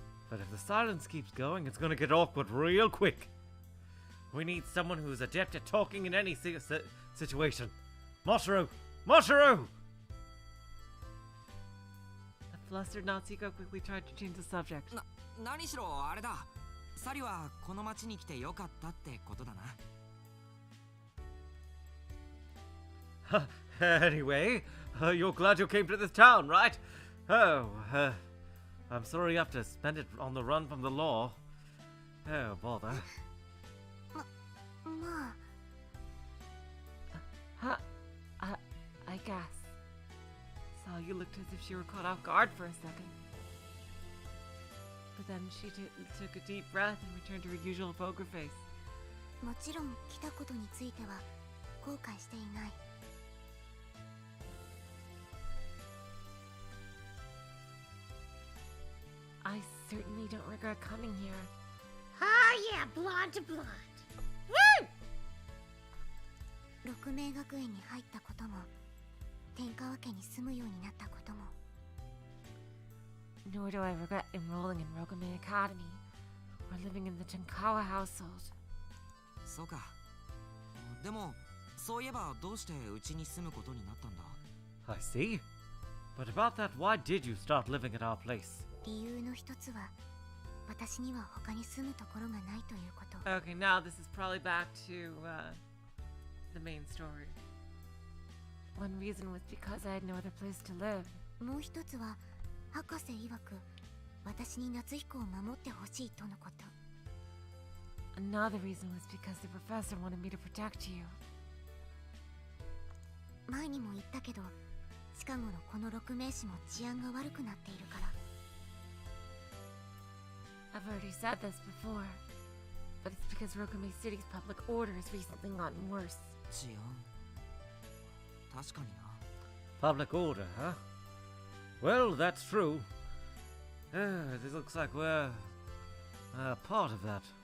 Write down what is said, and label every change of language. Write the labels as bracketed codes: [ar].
[en] But if the silence keeps going, it's gonna get awkward real quick. We need someone who's adept at talking in any situation. Motoru! Motoru! The flustered Natsuko quickly tried to change the subject. [ja] 何しろあれだ。サリはこの町に来てよかったってことだな。 [en] Anyway, you're glad you came to this town, right? Oh, I'm sorry you have to spend it on the run from the law. Oh, bother. [ja] まあ [en] Huh? I guess. Sayu looked as if she were caught off guard for a second. But then she took a deep breath and returned to her usual poker face. [ja] もちろん来たことについては後悔していない。 [en] I certainly don't regret coming here. Ah, yeah, blonde to blonde. Woo! [ja] 六名学園に入ったことも、天川家に住むようになったことも。 [en] Nor do I regret enrolling in Rogame Academy or living in the Tenkawa household. [ja] そうか。でも、そういえばどうしてうちに住むことになったんだ？ [en] I see. But about that, why did you start living at our place? [ja] 理由の一つは、私には他に住むところがないということ。 [en] Okay, now this is probably back to the main story. One reason was because I had no other place to live. [ja] もう一つは、博士曰く、私に夏彦を守ってほしいとのこと。 [en] Another reason was because the professor wanted me to protect you. [ja] 前にも言ったけど、近頃この六名士も治安が悪くなっているから。 [en] I've already said this before, but it's because Rogame City's public order has recently gotten worse. [ja] 治安。確かにな。 [en] Public order, huh? Well, that's true. This looks like we're part of that.